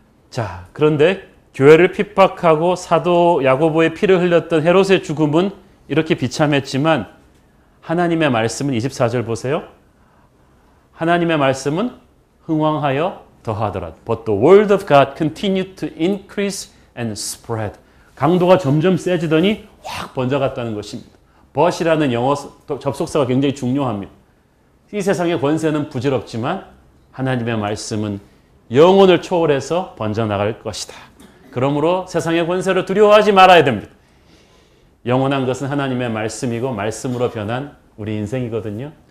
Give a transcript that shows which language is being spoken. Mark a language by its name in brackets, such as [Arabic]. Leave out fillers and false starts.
[Korean] 자, 그런데 교회를 핍박하고 사도 야고보의 피를 흘렸던 헤롯의 죽음은 이렇게 비참했지만 하나님의 말씀은 24절 보세요. 하나님의 말씀은 흥왕하여 더하더라. [English] But the word of God continued to increase and spread. [Korean] 강도가 점점 세지더니 확 번져갔다는 것입니다. but이라는 영어 접속사가 굉장히 중요합니다. 이 세상의 권세는 부질없지만 하나님의 말씀은 영혼을 초월해서 번져나갈 것이다. 그러므로 세상의 권세를 두려워하지 말아야 됩니다. 영원한 것은 하나님의 말씀이고 말씀으로 변한 우리 인생이거든요.